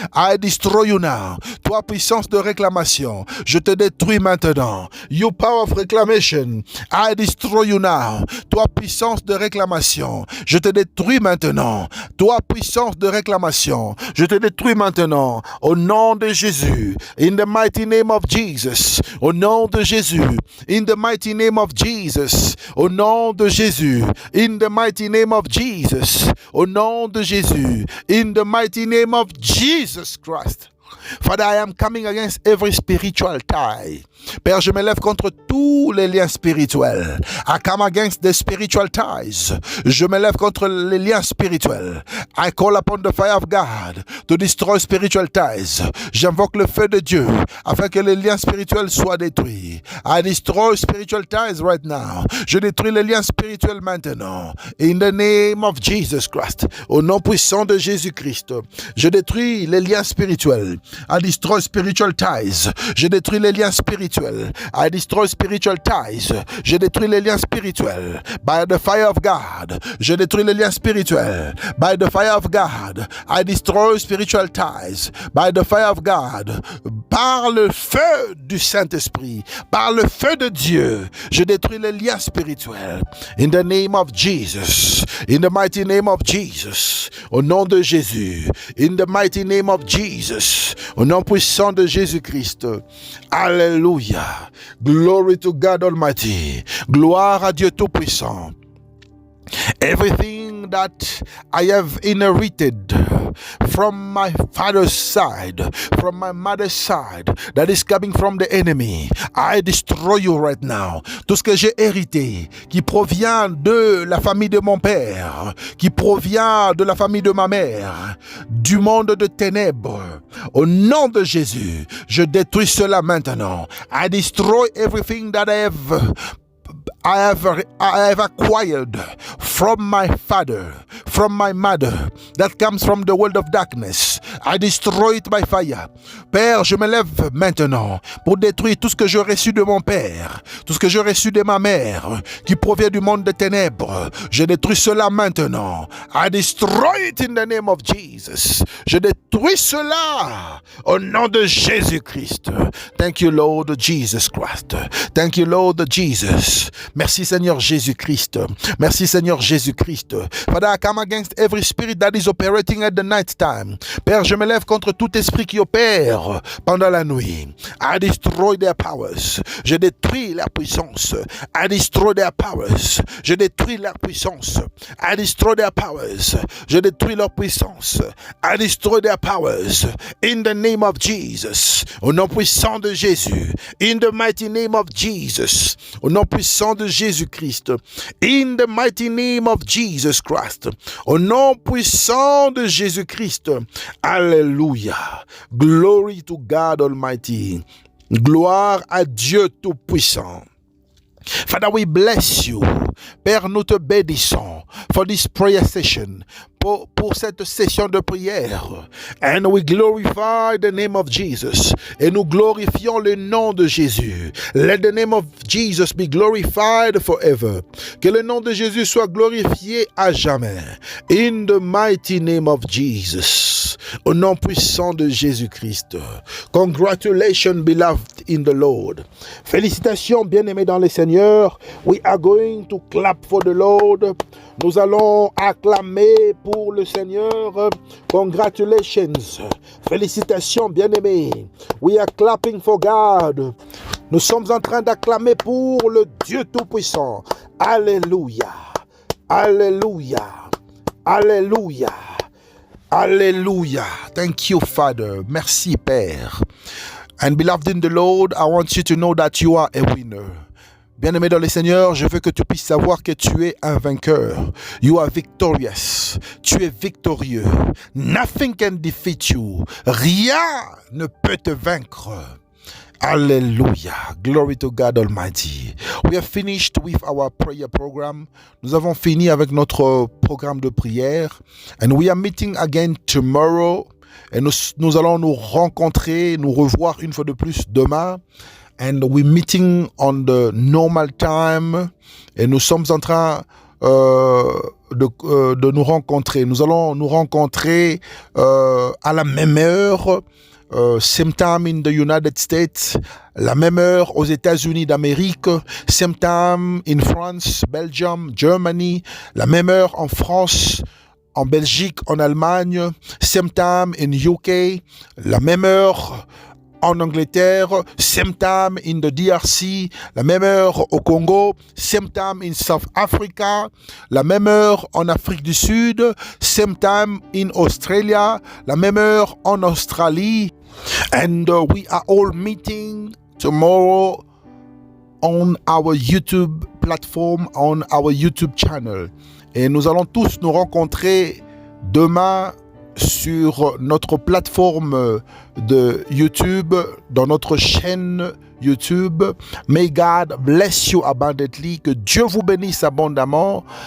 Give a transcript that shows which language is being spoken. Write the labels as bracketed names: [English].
[English] I destroy you now. [French] Toi, puissance de réclamation, je te détruis maintenant. [English] You power of reclamation, I destroy you now. [French] Toi, puissance de réclamation, je te détruis maintenant. Toi, puissance de réclamation, je te détruis maintenant. Au nom de Jésus, [English] in the mighty name of Jesus. [French] Au nom de Jésus, [English] in the mighty name of Jesus. [French] Au nom de Jésus, [English] in the mighty name of Jesus. [French] Au nom de Jésus, [English] in the mighty name of Jesus Christ. Father, I am coming against every spiritual tie. [French] Père, je me lève contre tous les liens spirituels. [English] I come against the spiritual ties. [French] Je me lève contre les liens spirituels. [English] I call upon the fire of God to destroy spiritual ties. [French] J'invoque le feu de Dieu afin que les liens spirituels soient détruits. [English] I destroy spiritual ties right now. [French] Je détruis les liens spirituels maintenant. [English] In the name of Jesus Christ. [French] Au nom puissant de Jésus-Christ. Je détruis les liens spirituels. [English] I destroy spiritual ties. [French] Je détruis les liens spirituels. [English] I destroy spiritual ties. [French] Je détruis les liens spirituels. [English] By the fire of God. [French] Je détruis les liens spirituels. [English] By the fire of God. I destroy spiritual ties. By the fire of God. [French] Par le feu du Saint-Esprit. Par le feu de Dieu. Je détruis les liens spirituels. [English] In the name of Jesus. In the mighty name of Jesus. [French] Au nom de Jésus. [English] In the mighty name of Jesus. [French] Au nom puissant de Jésus-Christ. Alléluia. [English] Glory to God Almighty. [French] Gloire à Dieu Tout-Puissant. [English] Everything that I have inherited from my father's side, from my mother's side, that is coming from the enemy, I destroy you right now. [French] Tout ce que j'ai hérité, qui provient de la famille de mon père, qui provient de la famille de ma mère, du monde de ténèbres, au nom de Jésus, je détruis cela maintenant. [English] I destroy everything that I have acquired from my father, from my mother, that comes from the world of darkness. I destroy it by fire. [French] Père, je me lève maintenant pour détruire tout ce que j'ai reçu de mon père, tout ce que j'ai reçu de ma mère, qui provient du monde des ténèbres. Je détruis cela maintenant. [English] I destroy it in the name of Jesus. [French] Je détruis cela au nom de Jésus-Christ. [English] Thank you, Lord Jesus Christ. Thank you, Lord Jesus. [French] Merci Seigneur Jésus-Christ. Merci Seigneur Jésus-Christ. [English] Father, I come against every spirit that is operating at the night time. [French] Père, je me lève contre tout esprit qui opère pendant la nuit. [English] I destroy their powers. [French] Je détruis leur puissance. [English] I destroy their powers. [French] Je détruis leur puissance. [English] I destroy their powers. [French] Je détruis leur puissance. [English] I destroy their powers. In the name of Jesus. [French] Au nom puissant de Jésus. [English] In the mighty name of Jesus. [French] Au nom puissant de Jésus-Christ. [English] In the mighty name of Jesus Christ. [French] Au nom puissant de Jésus-Christ. Alléluia. [English] Glory to God Almighty. [French] Gloire à Dieu Tout-Puissant. [English] Father, we bless you. [French] Père, nous te bénissons [English] for this prayer session. [French] Pour cette session de prière. [English] And we glorify the name of Jesus. [French] Et nous glorifions le nom de Jésus. [English] Let the name of Jesus be glorified forever. [French] Que le nom de Jésus soit glorifié à jamais. [English] In the mighty name of Jesus. [French] Au nom puissant de Jésus-Christ. [English] Congratulations, beloved in the Lord. [French] Félicitations, bien-aimés dans le Seigneur. [English] We are going to clap for the Lord. [French] Nous allons acclamer pour le Seigneur. [English] Congratulations. [French] Félicitations, bien-aimés. [English] We are clapping for God. [French] Nous sommes en train d'acclamer pour le Dieu Tout-Puissant. Alléluia. Alléluia. Alléluia. Alléluia. [English] Thank you, Father. [French] Merci, Père. [English] And beloved in the Lord, I want you to know that you are a winner. [French] Bien-aimé dans le Seigneur, je veux que tu puisses savoir que tu es un vainqueur. [English] You are victorious. [French] Tu es victorieux. [English] Nothing can defeat you. [French] Rien ne peut te vaincre. Hallelujah. [English] Glory to God Almighty. We have finished with our prayer program. [French] Nous avons fini avec notre programme de prière. [English] And we are meeting again tomorrow. [French] Et nous allons nous rencontrer, nous revoir une fois de plus demain. [English] And we're meeting on the normal time. [French] Et nous sommes en train de nous rencontrer. Nous allons nous rencontrer à la même heure. [English] Same time in the United States, [French] la même heure aux États-Unis d'Amérique, [English] same time in France, Belgium, Germany, [French] la même heure en France, en Belgique, en Allemagne, [English] same time in UK, [French] la même heure en Angleterre, [English] same time in the DRC, [French] la même heure au Congo, [English] same time in South Africa, [French] la même heure en Afrique du Sud, [English] same time in Australia, [French] la même heure en Australie. [English] And we are all meeting tomorrow on our YouTube platform, on our YouTube channel. [French] Et nous allons tous nous rencontrer demain sur notre plateforme de YouTube, dans notre chaîne YouTube. [English] May God bless you abundantly. [French] Que Dieu vous bénisse abondamment.